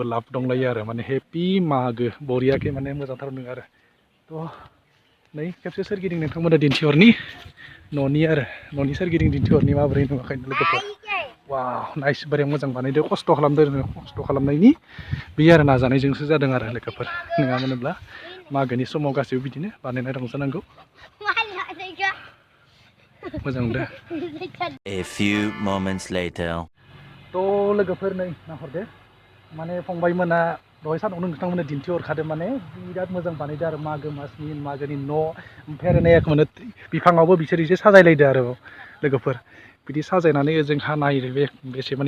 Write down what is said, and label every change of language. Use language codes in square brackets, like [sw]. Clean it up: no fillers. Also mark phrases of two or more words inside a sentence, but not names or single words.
[brx] लाभ दंलायो आरो माने हेपि मागो बरियाखै माने मोजांथार नुदों आरो थ' नै खेबसे सोरगिदिं नोंथांमोना दिन्थिहरनि न'नि सोरगिदिं दिन्थिहरनि माबोरै नुवाखै लोगोफोर [en] wow nice [brx] बोरै मोजां बानायदो खस्थ' खालामनायनि बे आरो नाजानायजोंसो जादों आरो लोगोफोर नङामोनब्ला मागोनि समाव गासैबो बिदिनो बानायना रंजानांगौ मोजां नुदों। [en] A few moments later. [brx] थ' लोगोफोर नै नाहरदो माने फंबायमोना दहाय सानावनो नोंथांमोना दिन्थिहरखादों माने बिराद मोजां बानायदो आरो मागोनि न' ओमफ्राय आरो नायाखौ मोनो बिफाङावबो बिसोर एसे साजायलायदो आरो लोगोफोर बिदि साजायनानै जोंहा नायो बे बेसे माने